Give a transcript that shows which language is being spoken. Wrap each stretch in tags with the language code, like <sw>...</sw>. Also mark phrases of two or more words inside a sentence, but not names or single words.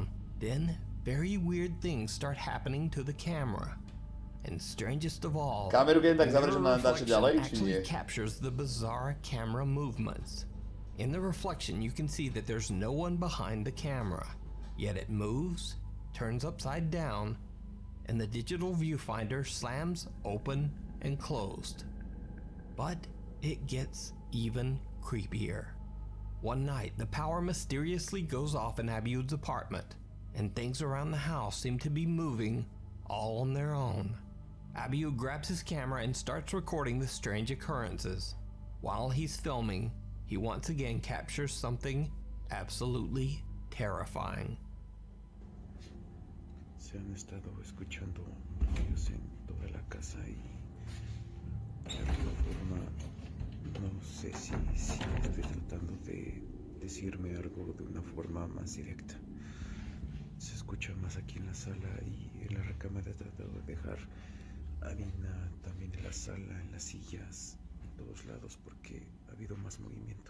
<en>Then, very weird things start happening to the camera. And strangest of all,</en> <sk>Kameru keď tak</sk> <en>the</en> <sk>zavrieš</sk> <en>mirror</en> <sk>na dačo</sk> <en>reflection</en> <sk>ďalej, či</sk> <en>actually</en> <sk>nie?</sk> <en>captures the bizarre camera movements. In the reflection, you can see that there's no one behind the camera. Yet it moves, turns upside down, and the digital viewfinder slams open and closed. But it gets even creepier. One night, the power mysteriously goes off in Abiud's apartment, and things around the house seem to be moving all on their own. Abiud grabs his camera and starts recording the strange occurrences. While he's filming, he once again captures something absolutely terrifying.</en> <es>Se han estado escuchando ruidos en toda la casa y de alguna forma no sé si estoy tratando de decirme algo de una forma más directa. Se escucha más aquí en la sala y en la recámara he tratado de dejar harina también en la sala, en las sillas, en todos lados porque ha habido más movimiento.</es>